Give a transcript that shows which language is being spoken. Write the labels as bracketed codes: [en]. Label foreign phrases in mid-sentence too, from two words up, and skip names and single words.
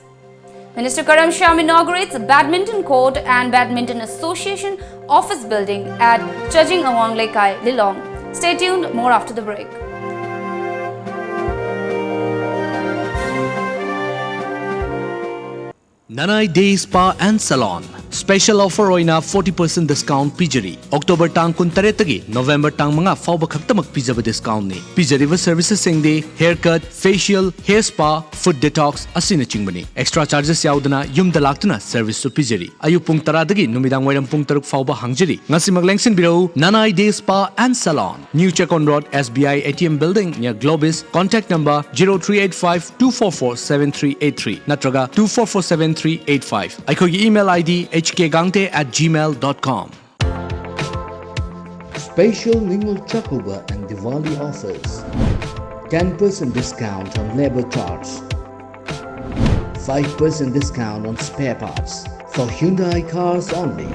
[en] Minister Karam Shyam inaugurates a badminton court and badminton association office building at Chajing Awang Lekai, Lilong. Stay tuned, more after the break. Nanai Day Spa and Salon. Special offer [mni] oina 40% discount pijari. October tang kun taretagi, November tang mga fauba khaktamak pijaba discount ni. Pijari services singde [en] haircut, facial, hair spa, foot detox [mni] asina chingbani. [en] Extra charges [mni] yaudana yum dalaktuna service su pijari. Ayu pung taradagi numidang wairam pung taruk fauba hangjari. Ngasi maglengsin biro Nanai Day Spa and Salon. [en] New Chekon Road, SBI ATM Building near Globis. Contact number 0385 244 7383 natraga 2447 385. Aikogi email ID hkgangte@gmail.com. Special Ningal Chakuba and Diwali offers. 10% discount on labor charge. 5% discount on spare parts for Hyundai cars only.